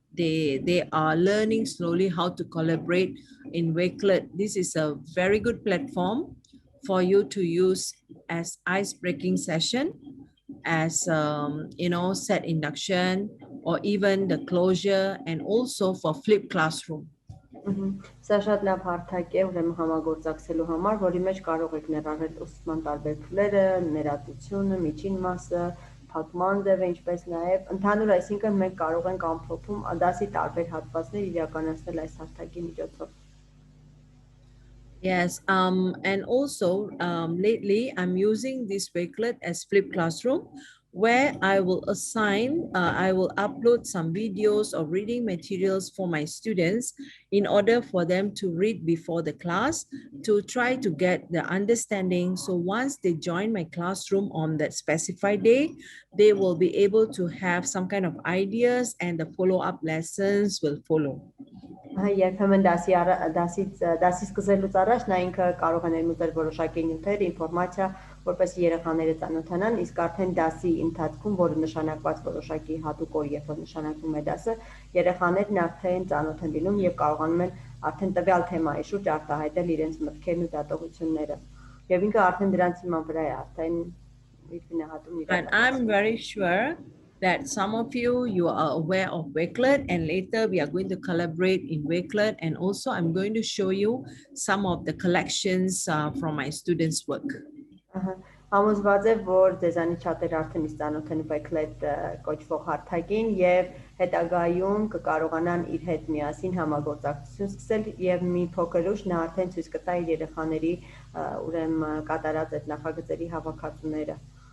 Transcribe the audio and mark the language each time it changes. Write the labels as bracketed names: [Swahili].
[English] They are learning slowly how to collaborate in Wakelet. This is a very good platform for you to use as ice-breaking session, as you know, set induction, or even the closure, and also for flipped classroom. [Armenian] Սա շատ լավ հարթակ է ուրեմն համագործակցելու համար, որի մեջ կարող եք ներառել ուսուցման տարբեր փուլերը, ներածությունը, միջին մասը, փակման ձևը, ինչպես նաև ընդհանուր, այսինքն մենք կարող ենք ամփոփում դասի տարբեր հատվածներ իրականացնել այս հարթակի միջոցով։ [English] Yes, and also lately I'm using this Wakelet as Flip Classroom, where I will upload some videos or reading materials for my students in order for them to read before the class to try to get the understanding. So once they join my classroom on that specified day, they will be able to have some kind of ideas and the follow-up lessons will follow. [Armenian] Երբեմն դասի սկսելուց առաջ նա ինքը կարող է ներմուծել որոշակի նյութեր, ինֆորմացիա, որպես երեխաները ծանոթանան, իսկ արդեն դասի ընթացքում, որը նշանակված որոշակի հատուկ օր, երբ որ նշանակվում է դասը, երեխաներն արդեն ծանոթ են լինում եւ կարողանում են արդեն տվյալ թեմայի շուրջ արտահայտել իրենց մտքերն ու դատողությունները։ Եվ ինքը արդեն դրանց հիման վրա է արդեն իր գնահատումն իրականացնում։ [English] And I'm very sure that some of you are aware of Wakelet, and later we are going to collaborate in Wakelet, and also I'm going to show you some of the collections from my students' work. [Armenian] Համոզված եմ, որ ձեզանից շատերը արդեն ծանոթ են Wakelet կոչվող հարթակին եւ հետագայում կկարողանան իր հետ միասին համագործակցություն սկսել եւ մի փոքր ուշ նա արդեն ցույց կտա իր երեխաների ուրեմն կատարած այդ նախագծերի հավաքածուները։